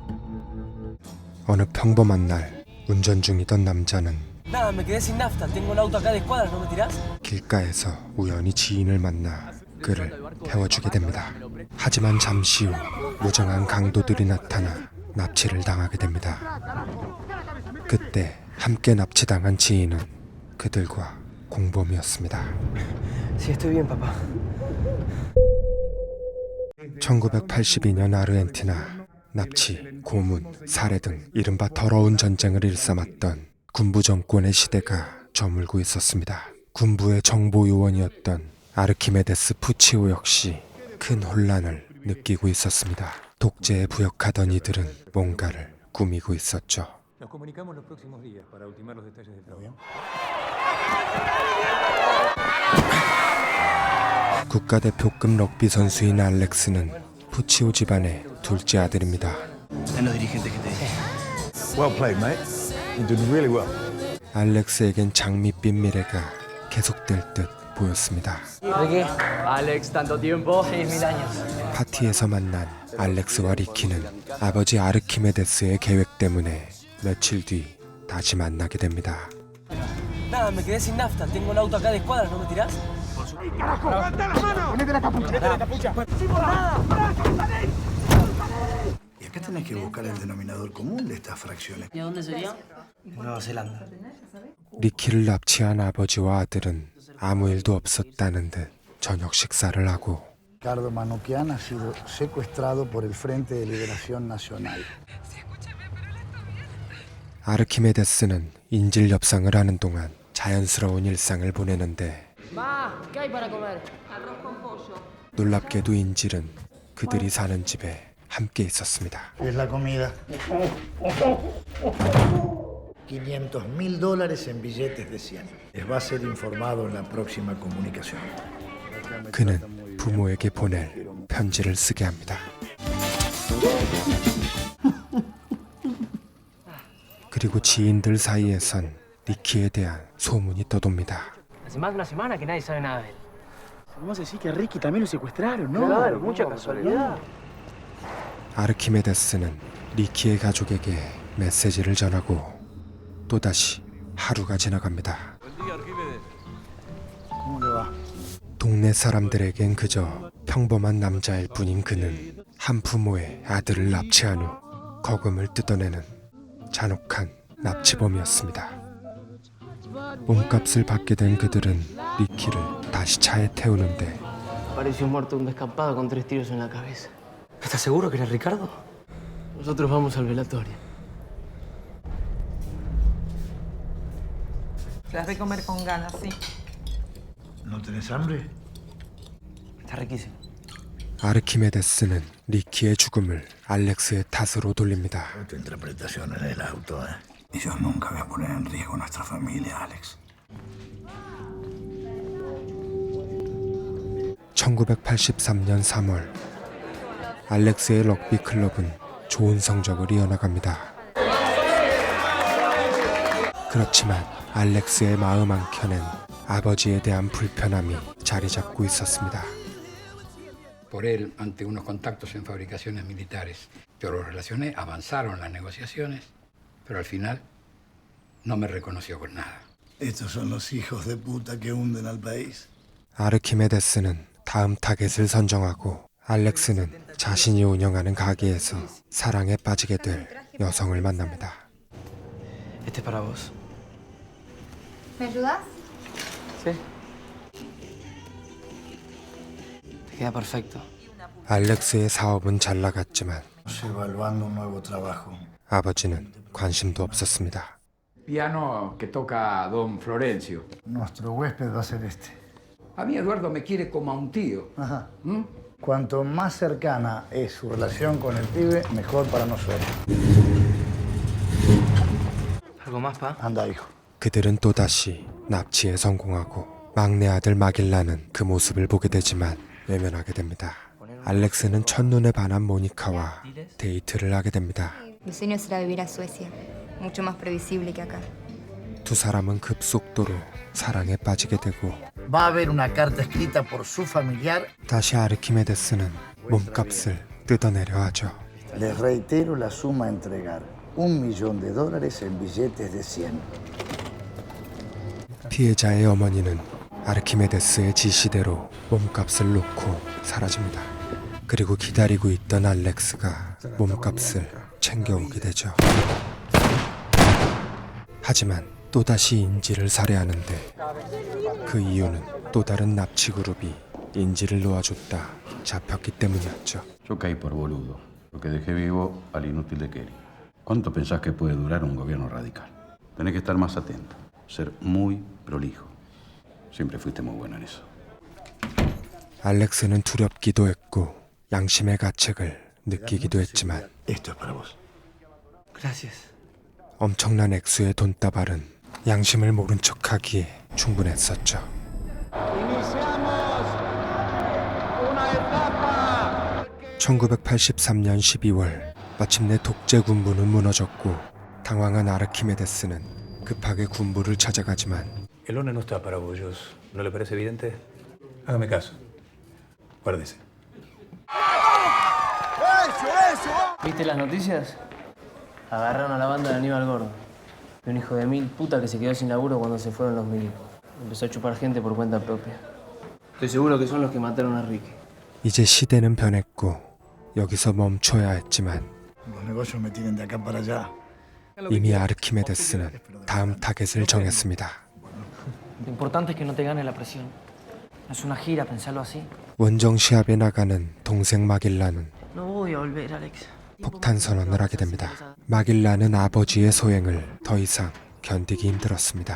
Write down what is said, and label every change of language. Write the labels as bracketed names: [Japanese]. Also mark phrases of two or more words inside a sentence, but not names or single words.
[Korean] 어느 평범한 날 운전 중이던 남자는 [Spanish] Nada, me quedé sin nafta. Tengo el auto acá de escuadra, ¿no me tirás? [Korean] 길가에서 우연히 지인을 만나 그를 태워주게 됩니다. 하지만 잠시 후 무정한 강도들이 나타나 납치를 당하게 됩니다. 그때 함께 납치당한 지인은 그들과 공범이었습니다. [Spanish] Sí, estoy bien, papá. [Korean] 1982년 아르헨티나 납치, 고문, 살해 등 이른바 더러운 전쟁을 일삼았던 군부 정권의 시대가 저물고 있었습니다. 군부의 정보 요원이었던 아르키메데스 푸치오 역시 큰 혼란을 느끼고 있었습니다. 독재에 부역하던 이들은 뭔가를 꾸미고 있었죠. 국가대표급 럭비 선수인 알렉스는 푸치오 집안의 둘째 아들입니다. [English] Well played, mate. You did really well. [Korean] 알렉스에겐 장밋빛 미래가 계속될 듯 보였습니다. [Spanish] ¿De qué? Alex, tanto tiempo. 6.000 años. [Korean] 파티에서 만난 알렉스와 리키는 아버지 아르키메데스의 계획 때문에 며칠 뒤 다시 만나게 됩니다. [Spanish] Nada, me quedé sin nafta. Tengo el auto acá de escuadra, ¿no me tirás? Y acá tenés que buscar el denominador común de estas fracciones. ¿Y a dónde sería? Nueva Zelanda. [Korean] 리키를 납치한 아버지와 아들은 아무 일도 없었다는 듯 저녁 식사를 하고 [Spanish] Ricardo Manoukian ha sido secuestrado por el Frente de Liberación Nacional. [Korean] 아르키메데스는 인질 협상을 하는 동안 자연스러운 일상을 보내는데 [Spanish] Ma, ¿qué hay para comer? [Korean] 놀랍게도 인질은 그들이 사는 집에 함께 있었습니다. [Spanish] Es la comida. $500,000 en billetes de 100. Les va a ser informado en la próxima comunicación. [Korean] 그는 부모에게 보낼 편지를 쓰게 합니다. 그리고 지인들 사이에선 리키에 대한 소문이 떠돕니다. [Spanish] Hace más de una semana que nadie sabe nada de él. Vamos a decir que a Ricky también lo secuestraron, ¿no? Claro, mucha casualidad. [Korean] 아르키메데스는 리키의 가족에게 메시지를 전하고 또다시 하루가 지나갑니다. [Spanish] ¿Cómo le va? [Korean] 동네 사람들에겐 그저 평범한 남자일 뿐인 그는 한 부모의 아들을 납치한 후 거금을 뜯어내는 잔혹한 납치범이었습니다. 몸값을 받게 된 그들은 리키를 다시 차에 태우는데 [Spanish] Pareció muerto de un descampado con 3 tiros en la cabeza. ¿Estás seguro que era Ricardo? Nosotros vamos al velatorio. Se las de comer con ganas, sí. ¿No tenés hambre? Está riquísimo. [Korean] 아르키메데스는 리키의 죽음을 알렉스의 탓으로 돌립니다. [Spanish] Tu interpretación en el auto, ¿eh? Y yo nunca voy a poner en riesgo nuestra familia, Alex. [Korean] 1983년 3월 알렉스의 럭비 클럽은 좋은 성적을 이어나갑니다. 그렇지만 알렉스의 마음 한켠엔 아버지에 대한 불편함이 자리 잡고 있었습니다. [Spanish] por él ante unos contactos en fabricaciones militares. Yo lo relacioné, avanzaron las negociaciones, pero al final no me reconoció con nada. Estos son los hijos de puta que hunden al país. [Korean] 아르키메데스는 다음 타겟을 선정하고 알렉스는 자신이 운영하는 가게에서 사랑에 빠지게 될 여성을 만납니다. [Spanish] Este es para vos. ¿Me ayudas? Sí. Te queda perfecto. [Korean] 알렉스의 사업은 잘 나갔지만 [Spanish] Evaluando un nuevo trabajo. [Korean] 아버지는 관심도 없었습니다. [Spanish] Piano que toca Don Florencio. Nuestro huésped va a ser este. A mí Eduardo me quiere como a un tío. Ajá. Cuanto más cercana es su relación con el pibe, mejor para nosotros. ¿Algo más, pa? Anda, hijo. [Korean] 그들은 또다시 납치에 성공하고 막내 아들 마길라는 그 모습을 보게 되지만 외면하게 됩니다. 알렉스는 첫눈에 반한 모니카와 데이트를 하게 됩니다. [Spanish] Mi sueño será vivir a Suecia, mucho más previsible que acá. [Korean] 두 사람은 급속도로 사랑에 빠지게 되고 [Spanish] Va a haber una carta escrita por su familiar. [Korean] 다시 아르키메데스는 몸값을 뜯어내려 하죠. [Spanish] Les reitero la suma a entregar. $1.000.000 en billetes de 100. [Korean] 피해자의 어머니는 아르키메데스의 지시대로 몸값을 놓고 사라집니다. 그리고 기다리고 있던 알렉스가 몸값을 챙겨오게 되죠. 하지만 또다시 인지를 살해하는데 그 이유는 또 다른 납치 그룹이 인지를 놓아줬다 잡혔기 때문이었죠. [Spanish] Yo caí por boludo, porque dejé vivo al inútil de Kerry. ¿Cuánto pensás que puede durar un gobierno radical? Tenés que estar más atento, ser muy prolijo. Siempre fuiste muy bueno en eso. [Korean] 알렉스는 두렵기도 했고 양심의 가책을 느끼기도 했지만 [Spanish] Esto es para vos. Gracias. [Korean] 엄청난 액수의 돈다발은 양심을 모른 척하기에 충분했었죠. 1983년 12월 마침내 독재 군부는 무너졌고 당황한 아르키메데스는 급하게 군부를 찾아가지만 [Spanish] El lunes no está para bollos. ¿No le parece evidente? Hágame caso. Guárdese. ¿Viste las noticias? Agarraron a la banda de Aníbal Gordo. De un hijo de mil puta que se quedó sin laburo cuando se fueron los milicos. Empezó a chupar gente por cuenta propia. Estoy seguro que son los que mataron a Ricky. [Korean] 이제 시대는 변했고 여기서 멈춰야 했지만 [Spanish] Los negocios me tienen de acá para allá. [Korean] 이미 아르키메데스는 다음 타겟을 정했습니다. [Spanish] Lo importante es que no te gane la presión. No es una gira, pensarlo así. [Korean] 원정 시합에 나가는 동생 마길라는 [Spanish] No voy a volver, Alex. [Korean] 폭탄 선언을 하게 됩니다. 마길라는 아버지의 소행을 더 이상 견디기 힘들었습니다.